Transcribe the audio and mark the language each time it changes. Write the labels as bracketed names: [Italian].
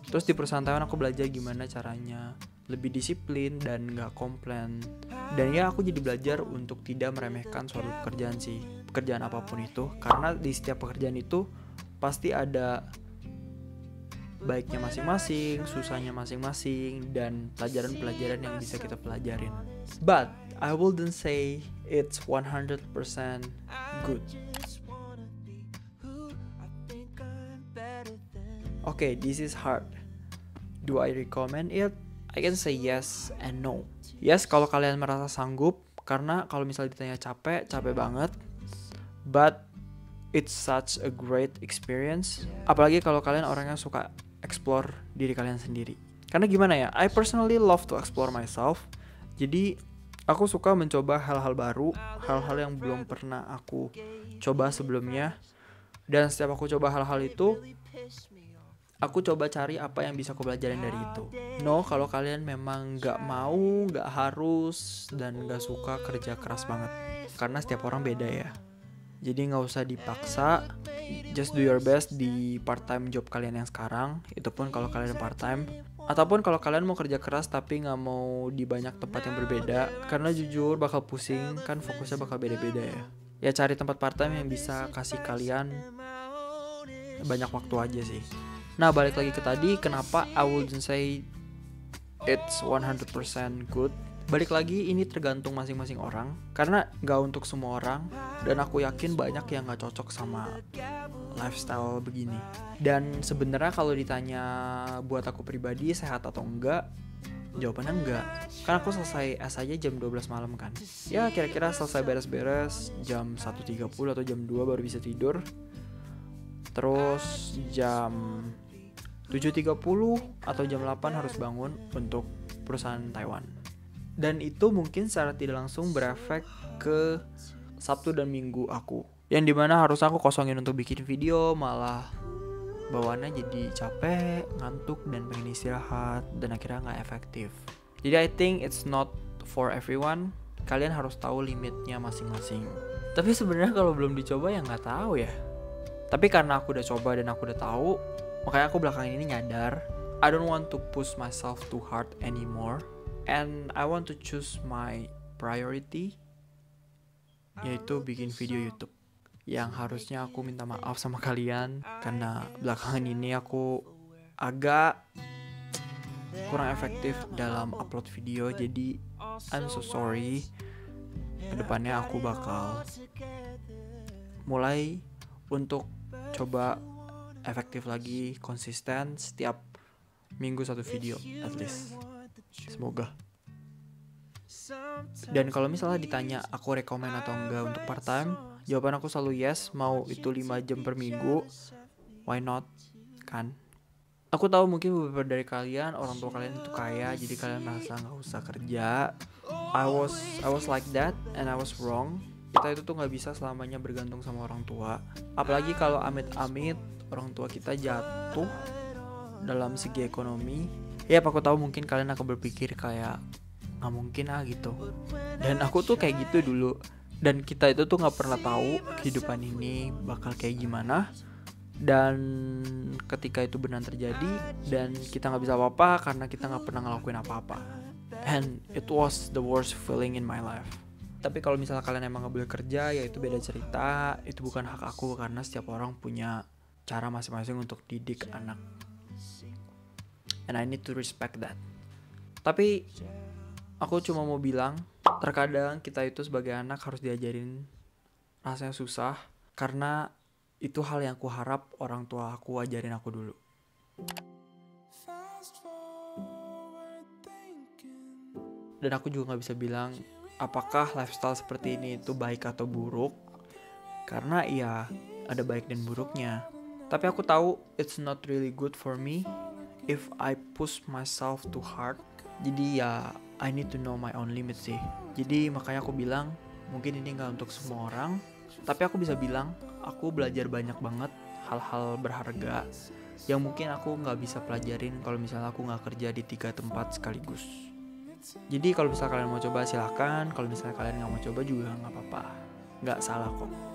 [Indonesian] Terus di perusahaan Taiwan aku belajar gimana caranya lebih disiplin dan gak komplain. Dan ya aku jadi belajar untuk tidak meremehkan suatu pekerjaan sih, pekerjaan apapun itu. Karena di setiap pekerjaan itu pasti ada baiknya masing-masing, susahnya masing-masing, dan pelajaran-pelajaran yang bisa kita pelajarin. [English] But I wouldn't say it's 100% good. Okay, this is hard. Do I recommend it? I can say yes and no. Yes, [Indonesian] kalau kalian merasa sanggup, karena kalau misalnya ditanya capek banget. [English] But it's such a great experience. [Indonesian] Apalagi kalau kalian orangnya suka explore diri kalian sendiri. Karena gimana ya, [English] I personally love to explore myself. [Indonesian] Jadi aku suka mencoba hal-hal baru, hal-hal yang belum pernah aku coba sebelumnya. Dan setiap aku coba hal-hal itu, aku coba cari apa yang bisa aku pelajarin dari itu. No, kalau kalian memang gak mau, gak harus, dan gak suka kerja keras banget. Karena setiap orang beda ya. Jadi nggak usah dipaksa, [English] just do your best [Indonesian] di part-time job kalian yang sekarang. Itu pun kalau kalian part-time. Ataupun kalau kalian mau kerja keras tapi nggak mau di banyak tempat yang berbeda. Karena jujur bakal pusing, kan fokusnya bakal beda-beda ya. Ya cari tempat part-time yang bisa kasih kalian banyak waktu aja sih. Nah balik lagi ke tadi, kenapa [English] I wouldn't say it's 100% good. [Indonesian] Balik lagi, ini tergantung masing-masing orang. Karena gak untuk semua orang. Dan aku yakin banyak yang gak cocok sama lifestyle begini. Dan sebenarnya kalau ditanya buat aku pribadi sehat atau enggak, jawabannya enggak. Karena aku selesai S aja jam 12 malam kan. Ya kira-kira selesai beres-beres jam 1.30 atau jam 2 baru bisa tidur. Terus jam 7.30 atau jam 8 harus bangun untuk perusahaan Taiwan. Dan itu mungkin secara tidak langsung berefek ke Sabtu dan Minggu aku. Yang dimana harus aku kosongin untuk bikin video, malah bawaannya jadi capek, ngantuk, dan pengen istirahat. Dan akhirnya gak efektif. [English] Jadi I think it's not for everyone. [Indonesian] Kalian harus tahu limitnya masing-masing. Tapi sebenarnya kalau belum dicoba ya gak tahu ya. Tapi karena aku udah coba dan aku udah tahu, makanya aku belakangan ini nyadar [English] I don't want to push myself too hard anymore. And I want to choose my priority, [Indonesian] yaitu bikin video YouTube. Yang harusnya aku minta maaf sama kalian karena belakangan ini aku agak kurang efektif dalam upload video. Jadi [English] I'm so sorry. [Indonesian] Kedepannya aku bakal mulai untuk coba efektif lagi, konsisten setiap minggu satu video [English] at least. [Indonesian] Semoga. Dan kalau misalnya ditanya aku rekomen atau enggak untuk part time, jawaban aku selalu yes. Mau itu 5 jam per minggu, [English] why not, [Indonesian] kan? Aku tahu mungkin beberapa dari kalian, orang tua kalian itu kaya, jadi kalian merasa gak usah kerja. [English] I was like that and I was wrong. [Indonesian] Kita itu tuh gak bisa selamanya bergantung sama orang tua. Apalagi kalau amit-amit orang tua kita jatuh dalam segi ekonomi. Ya aku tahu mungkin kalian akan berpikir kayak gak mungkin gitu. Dan aku tuh kayak gitu dulu. Dan kita itu tuh gak pernah tahu kehidupan ini bakal kayak gimana. Dan ketika itu benar terjadi dan kita gak bisa apa-apa karena kita gak pernah ngelakuin apa-apa. [English] And it was the worst feeling in my life. [Indonesian] Tapi kalau misalnya kalian emang gak boleh kerja, ya itu beda cerita. Itu bukan hak aku karena setiap orang punya cara masing-masing untuk didik anak. [English] And I need to respect that. [Indonesian] Tapi aku cuma mau bilang, terkadang kita itu sebagai anak harus diajarin rasanya susah. Karena itu hal yang aku harap orang tua aku ajarin aku dulu. Dan aku juga gak bisa bilang apakah lifestyle seperti ini itu baik atau buruk. Karena ya ada baik dan buruknya. Tapi aku tahu [English] it's not really good for me if I push myself too hard. [Indonesian] Jadi ya [English] I need to know my own limit sih. [Indonesian] Jadi makanya aku bilang mungkin ini gak untuk semua orang. Tapi aku bisa bilang aku belajar banyak banget hal-hal berharga yang mungkin aku gak bisa pelajarin kalau misalnya aku gak kerja di 3 tempat sekaligus. Jadi kalau misalnya kalian mau coba silahkan. Kalau misalnya kalian gak mau coba juga gak apa-apa. Gak salah kok.